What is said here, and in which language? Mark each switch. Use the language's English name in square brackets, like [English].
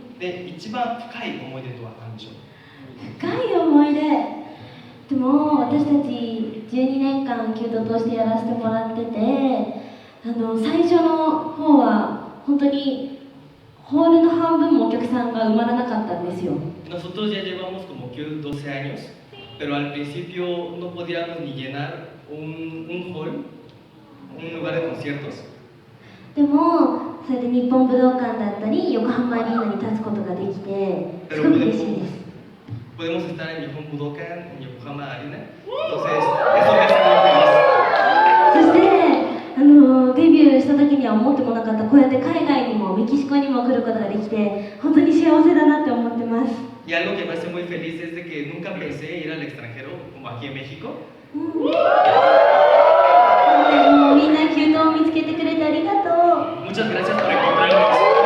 [Japanese] で、一番深い思い出とは何でしょう？深い思い出でも私たち12年間キュートとしてやらせてもらってて、最初の方は本当にホールの半分もお客さんが埋まらなかったんですよ。 [Spanish] Nosotros ya llevamos como Q 12 años, pero al principio no podíamos ni llenar un hall, un lugar de conciertos. [Japanese] でもそれで日本武道館だったり横浜アリーナに立つことができてすごく嬉しいです。 [Spanish] Podemos estar en Nihon Budokan, en Yokohama Arena, entonces eso me hace muy feliz. [Japanese] そしてデビューした時には思ってもなかったこうやって海外にもメキシコにも来ることができて本当に幸せだなって思ってます。 [Spanish] Y algo que me hace muy feliz es de que nunca pensé ir al extranjero, como aquí en México. [Japanese] もうみんなキュートを見つけてくれてありがとう。 [Spanish] Muchas gracias por encontrarnos.